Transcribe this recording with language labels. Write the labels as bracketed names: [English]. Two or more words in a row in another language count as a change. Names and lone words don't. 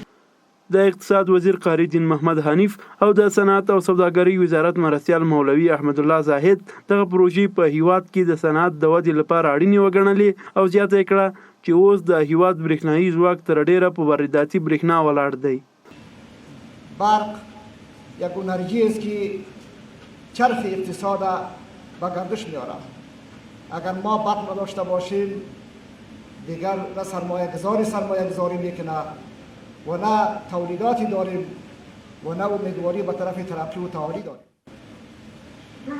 [Pashto] د اقتصاد وزیر قاری دین محمد حنیف او د صنعت او سوداګرۍ وزارت مرستیال مولوي احمد الله زاهد دغه پروژې په هیواد کې د صنعت د ودې لپاره اړینې وګڼلې او زیاته یې کړه چې اوس د هیواد برېښنایي ځواک تر ډېره په وارداتي برېښنا ولاړ دی. [Persian] برق یک انرژی است که چرخ اقتصاد به گردش میارد. اگر ما برق نداشته باشیم دیگر نه سرمایه گذاری میکنه و نه تولیداتی داریم و نه امیدواری به طرف ترقی و تعالی داریم.